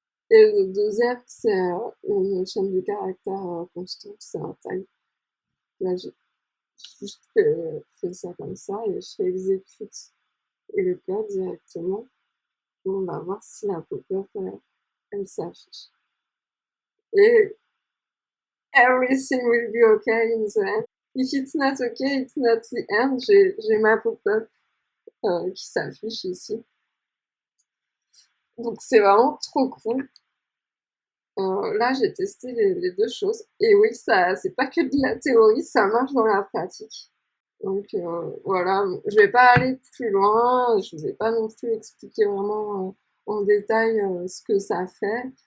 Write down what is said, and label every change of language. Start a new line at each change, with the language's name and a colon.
French: Et le deuxième, c'est une chaîne de caractères constante, c'est un tag. Là, j'ai juste fait ça comme ça et je exécute le code directement. On va voir si la pop-up, elle s'affiche.
English: Et everything will be okay in the end. If it's not okay, it's not the end.
French: J'ai ma pop-up qui s'affiche ici. Donc c'est vraiment trop cool. Là, j'ai testé les deux choses. Et oui, ça, c'est pas que de la théorie, ça marche dans la pratique. Donc voilà, je vais pas aller plus loin, je vous ai pas non plus expliqué vraiment en détail ce que ça fait.